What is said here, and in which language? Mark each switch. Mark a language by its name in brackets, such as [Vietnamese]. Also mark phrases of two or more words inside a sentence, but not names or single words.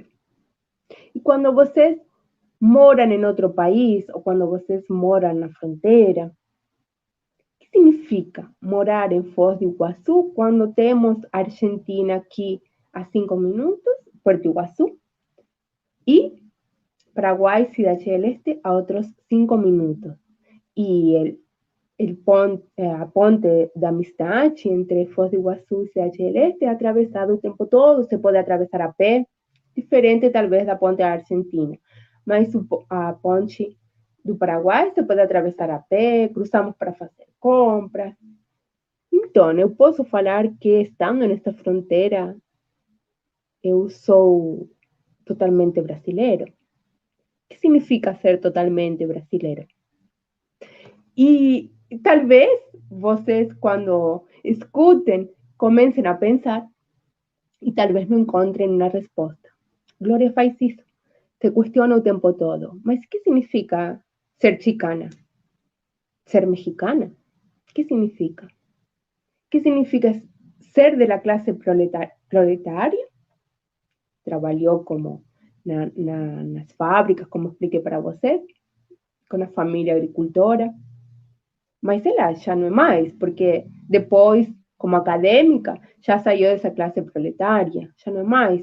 [Portuguese] E quando vocês moram em outro país, ou quando vocês moram na fronteira, o que significa morar em Foz do Iguaçu quando temos Argentina aqui a 5 minutos, Puerto Iguaçu, e Paraguay, Ciudad del Este, [Spanish] a otros 5 minutos. [Portuguese] Y a ponte [Spanish] de amistad [Portuguese] entre Foz do Iguaçu y Ciudad del Este é atravessado o tempo todo, se pode atravessar a pé, diferente talvez da ponte da Argentina. Mas a ponte do Paraguai se pode atravessar a pé, cruzamos para fazer compras. Então, eu posso falar que estando nesta fronteira, eu sou totalmente brasileiro. O que significa ser totalmente brasileiro? E talvez vocês, quando escutem, comecem a pensar e talvez não encontrem uma resposta. Glória faz isso, se questiona o tempo todo. Mas o que significa ser chicana? Ser mexicana? O que significa? O que significa ser [Spanish] de la clase proletaria? [Portuguese] Trabalhou como nas fábricas, como expliquei para vocês, com a família agricultora. Mas ela já não é mais, porque depois, como acadêmica, já saiu dessa classe proletária, já não é mais.